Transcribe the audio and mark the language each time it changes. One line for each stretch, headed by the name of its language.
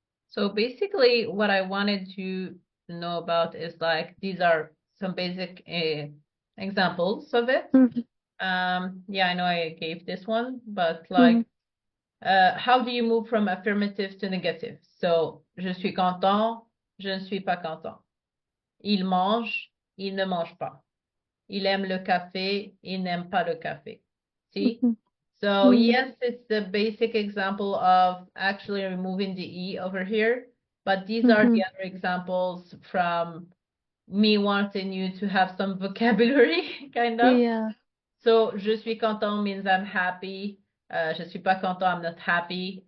English: So basically what I wanted you to know about is like, these are some basic examples of it. Yeah, I know I gave this one, but like, how do you move from affirmative to negative?
French: So, je suis content, je ne suis pas content. Il mange, il ne mange pas. Il aime le café, il n'aime pas le café.
English: See? So yes, it's the basic example of actually removing the E over here, but these are the other examples from me wanting you to have some vocabulary, kind of. Yeah.
French: So, je suis content
English: means I'm happy.
French: Je suis pas content,
English: I'm not happy.